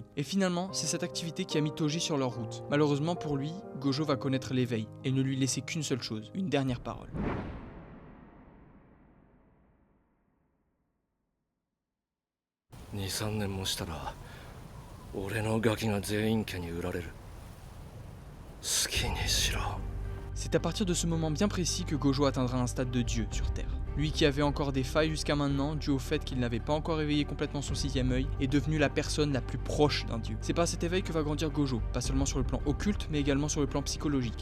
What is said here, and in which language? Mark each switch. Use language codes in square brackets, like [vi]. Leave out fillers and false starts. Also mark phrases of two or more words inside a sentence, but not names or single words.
[fr] Et finalement, c'est cette activité qui a mis Toji sur leur route. Malheureusement pour lui, Gojo va connaître l'éveil et ne lui laisser qu'une seule chose, une dernière parole. [ja] 2、3 年もしたら俺のガキが全員家に売られる。好きにしろ。 [fr] C'est à partir de ce moment bien précis que Gojo atteindra un stade de dieu sur Terre. Lui qui avait encore des failles jusqu'à maintenant, dû au fait qu'il n'avait pas encore éveillé complètement son 6e œil, est devenu la personne la plus proche d'un dieu. C'est par cet éveil que va grandir Gojo, pas seulement sur le plan occulte, mais également sur le plan psychologique.